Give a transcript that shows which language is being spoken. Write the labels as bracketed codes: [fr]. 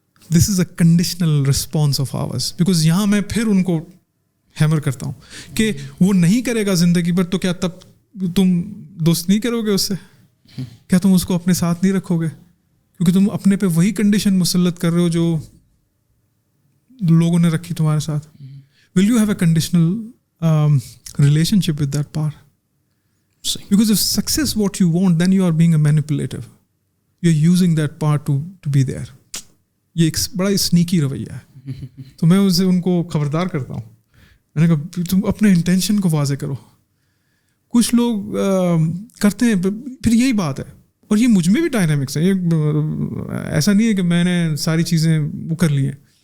[en] this is a conditional response of ours, because [ur] یہاں میں پھر ان کو ہیمر کرتا ہوں کہ وہ نہیں کرے گا زندگی بھر, تو کیا تب تم دوست نہیں کرو گے اس سے؟ کیا تم اس کو اپنے ساتھ نہیں رکھو گے؟ کیونکہ تم اپنے پہ وہی کنڈیشن مسلط کر رہے ہو جو لوگوں نے رکھی تمہارے ساتھ. [en] Will you have a conditional relationship with that part? Because if success what you want, then you are being a manipulative. You are using that part to be there. [ur] یہ ایک بڑا اسنیکی رویہ ہے. تو میں اسے ان کو خبردار کرتا ہوں, میں نے کہا تم اپنے انٹینشن کو واضح کرو. کچھ لوگ کرتے ہیں, پھر یہی بات ہے, اور یہ مجھ میں بھی ڈائنامکس ہے. یہ ایسا نہیں ہے کہ میں نے ساری چیزیں وہ کر لی ہیں.